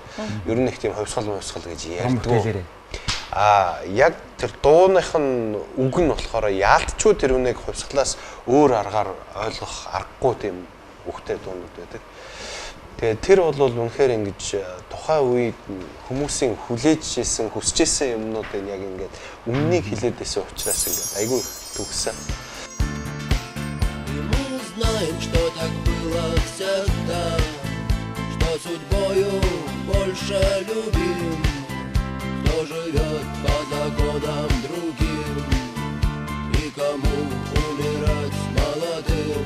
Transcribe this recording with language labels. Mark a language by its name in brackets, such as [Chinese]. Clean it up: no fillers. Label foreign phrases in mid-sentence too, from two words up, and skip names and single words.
[Mongolian] Ер нь нэг тийм хувьсгал гэж ярьдаг. Яг тэр дууных нь үг нь болохоор яалтчгүй тэр үнийг хувьсгалаас өөр аргаар ойлгох аргагүй тийм үгтэй дуунууд байдаг. Тэгээд тэр бол үнэхээр ингэж тухайн үед хүмүүсийн хүлээж ийсэн, хүсэж ийсэн юмнуудыг яг ингээд өмнөнийг хилээд байсан учраас ингээд айгүй төгссөн. [Russian] Мы знаем, что так было всегда, что судьбою больше любим, кто живет по законам другим и кому умирать молодым.